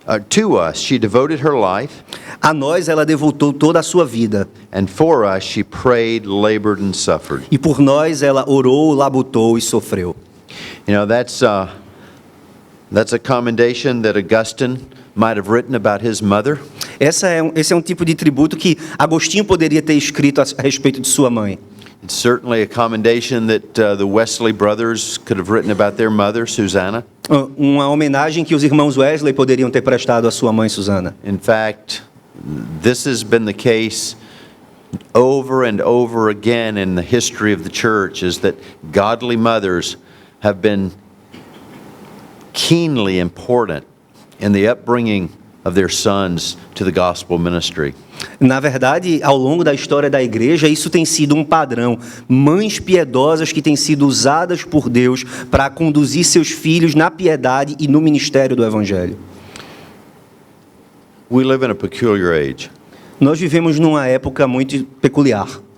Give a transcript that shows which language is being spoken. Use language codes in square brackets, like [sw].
[en] To us, she devoted her life. [pt] A nós ela devotou toda a sua vida. [en] And for us, she prayed, labored, and suffered. [pt] E por nós ela orou, labutou e sofreu. [en] You know, that's a commendation that Augustine might have written about his mother. [pt] Esse é um tipo de tributo que Agostinho poderia ter escrito a respeito de sua mãe. [en] It's certainly a commendation that the Wesley brothers could have written about their mother, Susanna. [pt] Uma homenagem que os irmãos Wesley poderiam ter prestado à sua mãe Susana. [en] In fact, this has been the case over and over again in the history of the church, is that godly mothers have been keenly important in the upbringing of their sons to the gospel ministry. [pt] Na verdade, ao longo da história da igreja, isso tem sido um padrão. Mães piedosas que têm sido usadas por Deus para conduzir seus filhos na piedade e no ministério do evangelho. [en] We live in a peculiar age. [pt] Nós vivemos numa época muito peculiar.